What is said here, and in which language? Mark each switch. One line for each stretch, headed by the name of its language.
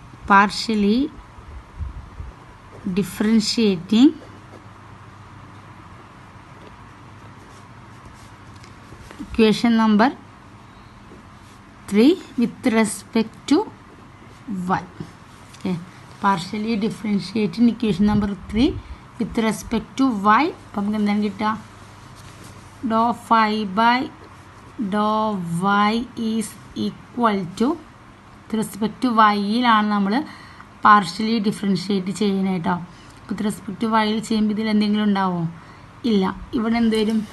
English: Partially differentiating equation number 3 with respect to y. Okay, partially differentiating equation number 3 with respect to y.
Malayalam: അപ്പം നമുക്ക് എന്താണ് കിട്ടുക?
English: do phi by do y is equal to with respect to
Malayalam: വൈയിലാണ് നമ്മൾ partially differentiate ചെയ്യുന്നത് കേട്ടോ.
English: with respect to
Malayalam: വൈയിൽ ചെയ്യുമ്പോൾ ഇതിൽ എന്തെങ്കിലും ഉണ്ടാവുമോ? ഇല്ല. ഇവിടെ എന്ത് വരും?